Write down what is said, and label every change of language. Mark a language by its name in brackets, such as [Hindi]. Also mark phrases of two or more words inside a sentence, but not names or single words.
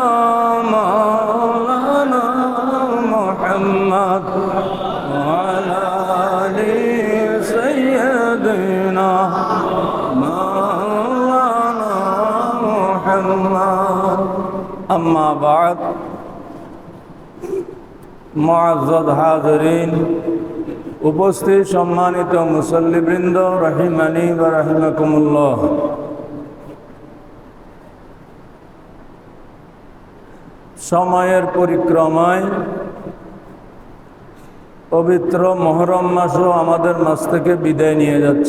[Arabic] مولانا محمد وعلی آل سیدنا مولانا محمد اما بعد [Bangla] মুআজ্জাদ হাজিরিন উপস্থিত সম্মানিত মুসল্লিবৃন্দ [Arabic] رحمني ورحمكم الله [Bangla] সময়ের পরিক্রমায় পবিত্র মুহররম মাসও আমাদের মাঝ থেকে বিদায় নিয়ে যাচ্ছে।